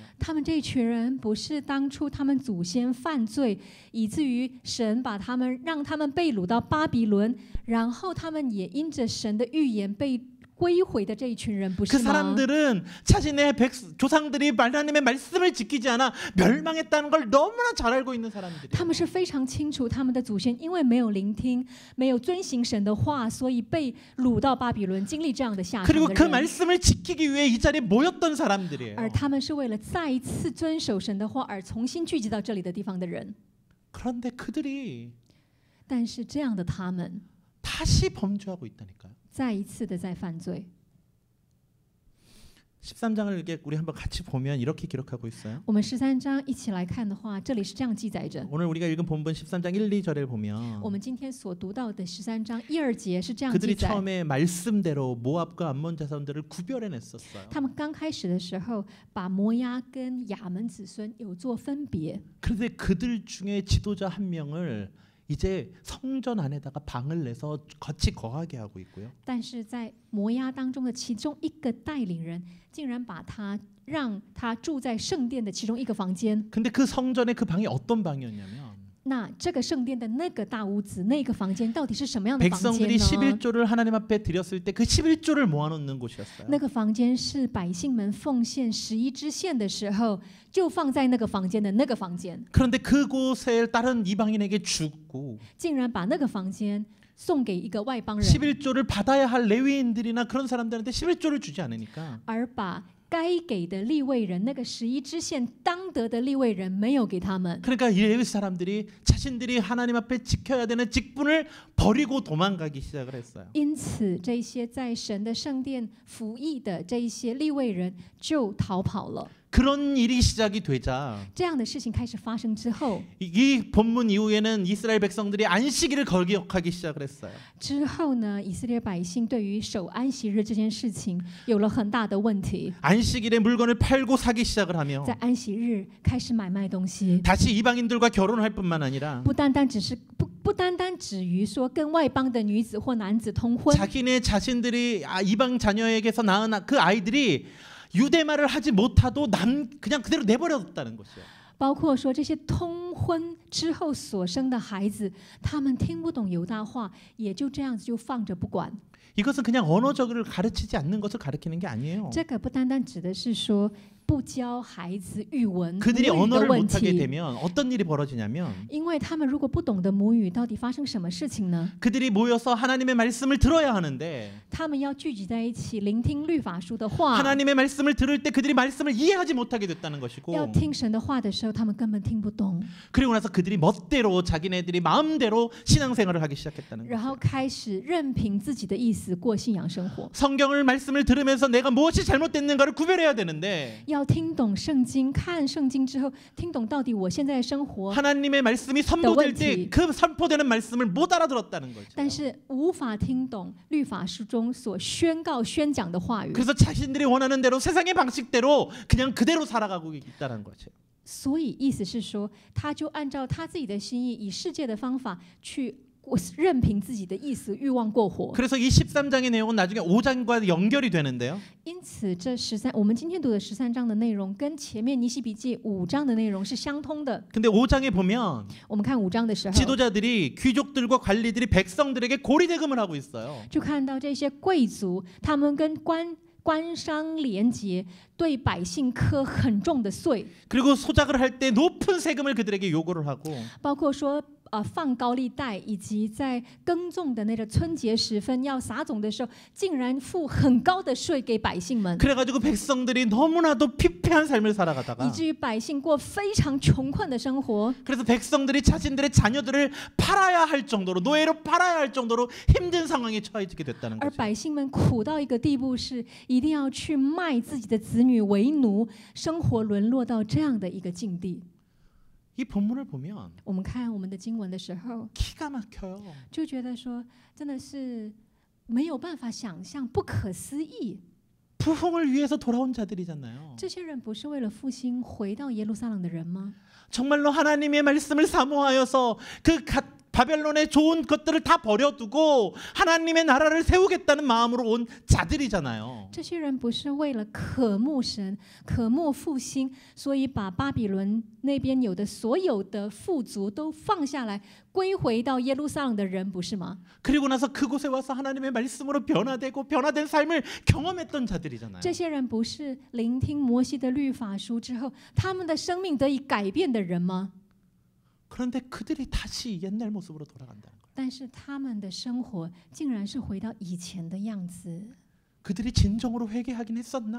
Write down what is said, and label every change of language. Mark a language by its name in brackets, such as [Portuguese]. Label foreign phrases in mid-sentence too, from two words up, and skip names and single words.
[Chinese] 他们这一群人不是当初他们祖先犯罪，以至于神把他们让他们被掳到巴比伦，然后他们也因着神的预言被归回的这一群人，不 [Korean] 그 [Chinese] 是吗？ [Korean] 사람들은 자신의 조상들이 하나님의 말씀을 지키지 않아 멸망했다는 걸 너무나 잘 알고 있는 사람들이에요. [Chinese] 他们是非常清楚，他们的祖先因为没有聆听、没有遵行神的话，所以被掳到巴比伦，经历这样的下场 [Korean] 그리고 [Chinese] 的 [Korean] 그 [Chinese] 人。 [Korean] 말씀을 지키기 위해 이 자리에 모였던 사람들이에요. [Chinese] 而他们是为了再一次遵守神的话而重新聚集到这里的地方的人。 [Korean] 그런데 그들이 [Chinese] 但是这样的他们 [Korean] 다시 범죄하고 있다니까요. [Chinese] 再一次的在犯罪。 [Korean] 13장을 이렇게 우리 한번 같이 보면 이렇게 기록하고 있어요. [Chinese] 我们13章一起来看的话，这里是这样记载着。 [Korean] 오늘 우리가 읽은 본문 13장 1, 2절을 보면 [Chinese] 我们今天所读到的13章1、2节是这样记 [Korean] 그들이 [Chinese] 载。 [Korean] 처음에 말씀대로 모압과 암몬 자손들을 구별해냈었어요. [Chinese] 他们刚开始的时候，把摩押跟亚门子孙有做分别。 [Korean] 그런데 그들 중에 지도자 한 명을 이제 성전 안에다가 방을 내서 같이 거하게 하고 있고요. [Chinese] 但是在摩押当中的其中一个带领人，竟然把他让他住在圣殿的其中一个房间。 [Korean] 근데 그 성전의 그 방이 어떤 방이었냐면 [Chinese] 那这个圣殿的那个大屋子，那个房间到底是什么样的房间 [Korean] 백성들이 [Chinese] 呢？ [Korean] 11조를 하나님 앞에 드렸을 때 그 11조를 모아놓는 곳이었어요. [Chinese] 那个房间是百姓们奉献11支线的时候，就放在那个房间的那个房间。 [Korean] 그런데 그곳에 다른 이방인에게 주고 [Chinese] 竟然把那个房间送给一个外邦人， [Korean] 11조를 받아야 할 레위인들이나 그런 사람들한테 11조를 주지 않으니까 [Chinese] 而把该给的利未人那个11支线当得的利未人没有给他们。 [Korean] 그러니까 이 레위 사람들이 자신들이 하나님 앞에 지켜야 되는 직분을 버리고 도망가기 시작을 했어요. [Chinese] 因此，这些在神的圣殿服役的这一些利未人就逃跑了。 [Korean] 그런 일이 시작이 되자 [Chinese] 这样的事情开始发生之后， [Korean] 이 본문 이후에는 이스라엘 백성들이 안식일을 거역하기 시작을 했어요. [Chinese] 之后呢，以色列百姓对于守安息日这件事情有了很大的问题， [Korean] 안식일에 물건을 팔고 사기 시작을 하며 [Chinese] 在安息日开始买卖东西， [Korean] 다시 이방인들과 결혼할 뿐만 아니라 [Chinese] 不单单止于说跟外邦的女子或男子通婚， [Korean] 자기네 자신들이 이방 자녀에게서 낳은 그 아이들이 유대말을 하지 못하도 그냥 그대로 내버려뒀다는 것이에요. [Chinese] 包括说这些通婚之后所生的孩子，他们听不懂犹大话，也就这样子就放着不管。 [Korean] 이것은 그냥 언어적으로 가르치지 않는 것을 가르치는 게 아니에요. [Chinese] 这个不单单指的是说不教孩子语文 [Korean] 그들이 [Chinese] 母语的 [Korean] 언어를 [Chinese] 问 [Korean] 못하게 [Chinese] 题， [Korean] 되면 어떤 일이 벌어지냐면 [Chinese] 因为他们如果不懂得母语，到底发生什么事情呢？ [Korean] 그들이 모여서 하나님의 말씀을 들어야 하는데 [Chinese] 他们要聚集在一起聆听律法书的话， [Korean] 하나님의 말씀을 들을 때 그들이 말씀을 이해하지 못하게 됐다는 [Chinese] 要 [Korean] 것이고 [Chinese] 听神的话的时候，他们根本听不懂， [Korean] 그리고 나서 그들이 멋대로 자기네들이 마음대로 신앙생활을 하기 시작했다는 [Chinese] 然 [Korean] 거예요. [Chinese] 后开始任凭自己的意思过信仰生活。 [Korean] 성경을 말씀을 들으면서 내가 무엇이 잘못됐는가를 구별해야 되는데 [Chinese] 要听懂圣经，看圣经之后，听懂到底我现在的生活， [Korean] 하나님의 말씀이 선포될 때 그 선포되는 말씀을 못 알아들었다는 거죠. [Chinese] 但是无法听懂律法书中所宣告、宣讲的话语， [Korean] 그래서 자신들이 원하는 대로 세상의 방식대로 그냥 그대로 살아가고 있다는 거죠. [Chinese] 所以意思是说，他就按照他自己的心意，以世界的方法去任凭自己的意思、欲望过活。 [Korean] 그래서 이 13장의 내용은 나중에 5장과 연결이 되는데요. [Chinese] 因此，我们今天读的13章的内容，跟前面尼希笔记5章的内容是相通的。 [Korean] 근데 5장에 보면 [Chinese] 我们看5章的时候， [Korean] 지도자들이 귀족들과 관리들이 백성들에게 고리대금을 하고 있어요. [Chinese] 就看到这些贵族，他们跟官商连结，对百姓课很重的税， [Korean] 그리고 소작을 할 때 높은 세금을 그들에게 요구를 하고 [Chinese] 包括说放高利贷，以及在耕种的那个春节时分要撒种的时候，竟然付很高的税给百姓们， [Korean] 그래가지고 백성들이 너무나도 피폐한 삶을 [Chinese] 以 [Korean] 살아가다가 [Chinese] 至于百姓过非常穷困的生活。 [Korean] 그래서 백성들이 자신들의 자녀들을 팔아야 할 정도로 노예로 팔아야 할 정도로 힘든 상황에 처해지게 됐다는 [Chinese] 而 [Korean] 거죠. [Chinese] 百姓们苦到一个地步，是一定要去卖自己的子女为奴，生活沦落到这样的一个境地。 [Korean] 이 본문을 보면 [Chinese] 我们看我们的经文的时候， [Korean] 기가 막혀요. [Chinese] 就觉得说，真的是没有办法想象，不可思议。 [Korean] 부흥을 위해서 돌아온 자들이잖아요. [Chinese] 这些人不是为了复兴回到耶路撒冷的人吗？ [Korean] 정말로 하나님의 말씀을 사모하여서 그 바벨론의 좋은 것들을 다 버려두고 하나님의 나라를 세우겠다는 마음으로 온 자들이잖아요. [Chinese] 这些人不是为了渴慕神、渴慕复兴，所以把巴比伦那边有的所有的富足都放下来，归回到耶路撒冷的人，不是吗？ [Korean] 그리고 나서 그곳에 와서 하나님의 말씀으로 변화되고 변화된 삶을 경험했던 자들이잖아요. [Chinese] 这些人不是聆听摩西的律法书之后，他们的生命得以改变的人吗？ [Korean] 그런데 그들이 다시 옛날 모습으로 돌아간다는 거예요. [Chinese] 但是他们的生活竟然是回到以前的样子， [Korean] 그들이 진정으로 회개하긴 했었나?